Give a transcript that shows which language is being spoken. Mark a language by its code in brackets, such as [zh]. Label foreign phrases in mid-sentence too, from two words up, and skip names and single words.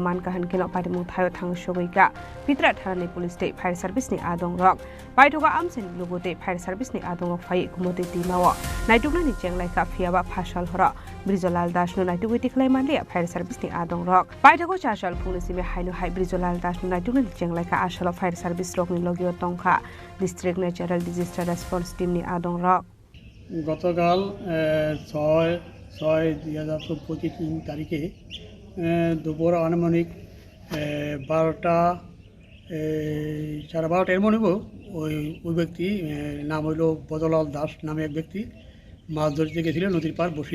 [trp] मानका हनकेनो पाटिमुं थायो थाङ सगैका पित्रा थानानि पुलिस ते [en] fire servicenі [trp] आदं रक बायथगा आमसेनि लुगुते [en] fire servicenі [trp] आदं फाय गुमति टिमाव नायटुगनानि चेंलायका फियाबा फासाल हर बिरजलाल दासनो नायटुगै तिखलाय मानले [en] fire servicenі [trp] आदं रक बायथगो चासाल फुंनिसिमे हायनो हाय बिरजलाल दासनो नायटुगनानि चेंलायका आसलो [en] fire service [trp] रकनि लगियो तंखा [en] district natural disaster response teamni [trp] आदं रक [bn] গতকাল 6/6/2025 তারিখে দুপুর আনুমানিক 12টা 12:30 এর মনে ওই ব্যক্তি নাম হইল বদলাল দাস নামে এক ব্যক্তি মাছ ধরতে গেছিল নদীর পার বসি